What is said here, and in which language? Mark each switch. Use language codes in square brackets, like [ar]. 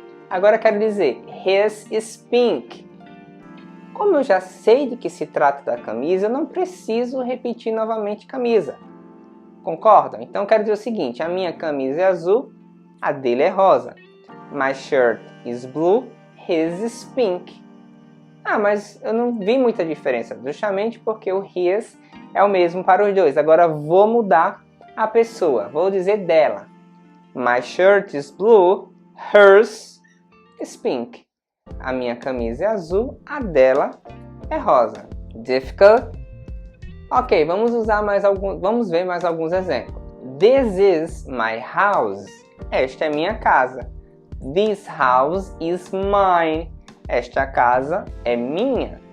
[pt] Agora quero dizer [en] his is pink. [pt] Como eu já sei de que se trata da camisa, eu não preciso repetir novamente camisa. Concordam? Então quero dizer o seguinte: a minha camisa é azul, a dele é rosa. [en] My shirt is blue, his is pink. [pt] Ah, mas eu não vi muita diferença, justamente porque o his é o mesmo para os dois. Agora vou mudar a pessoa, vou dizer dela. [en] My shirt is blue, hers is pink. [pt] A minha camisa é azul, a dela é rosa. [en] Difficult? [pt] Ok, vamos ver mais alguns exemplos. [en] This is my house. [pt] Esta é minha casa. [en] This house is mine. [pt] Esta casa é minha.